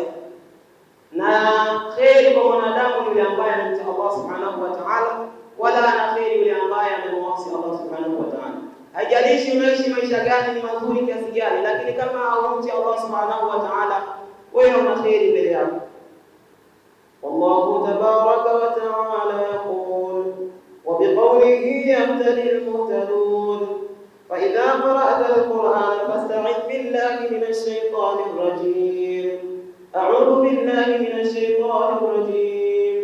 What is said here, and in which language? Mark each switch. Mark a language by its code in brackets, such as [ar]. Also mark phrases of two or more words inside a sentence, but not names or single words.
[sw] Na kheri kwa mwanadamu ni yule ambaye anamcha Allah [ar] سبحانه وتعالى, [sw] wala na kheri yule ambaye anamwasi Allah [ar] سبحانه وتعالى. [sw] Haijalishi unaishi maisha gani, ni mazuri kiasi gani, lakini kama haumchi Allah [ar] سبحانه وتعالى, [sw] wewe una kheri mbele yako. [ar] والله تبارك وتعالى يقول وبقوله يهتدي المهتدون فإذا قرأت القرآن فاستعذ بالله من الشيطان الرجيم. أعوذ بالله من الشيطان الرجيم.